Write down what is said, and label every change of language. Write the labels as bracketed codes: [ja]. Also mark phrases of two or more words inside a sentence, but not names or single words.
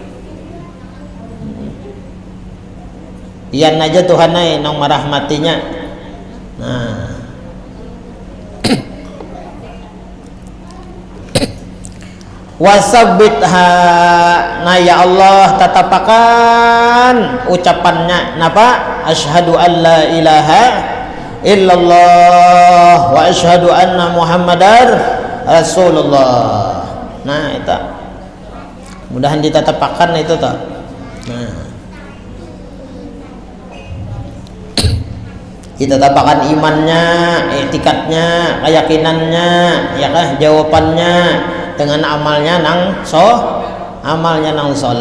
[bjn] Iyan aja Tuhan nang merahmatinya. Nah wasabbitha, nah [ar] يا الله [bjn] tatapakan ucapannya napa, [ar] أشهد أن لا إله إلا الله وأشهد أن محمدا رسول الله. [bjn] Nah itu mudahan ditatapakan itu toh. Nah ditatapakan imannya, etikatnya, keyakinannya, ya kah, jawabannya dengan amalnya nang soleh.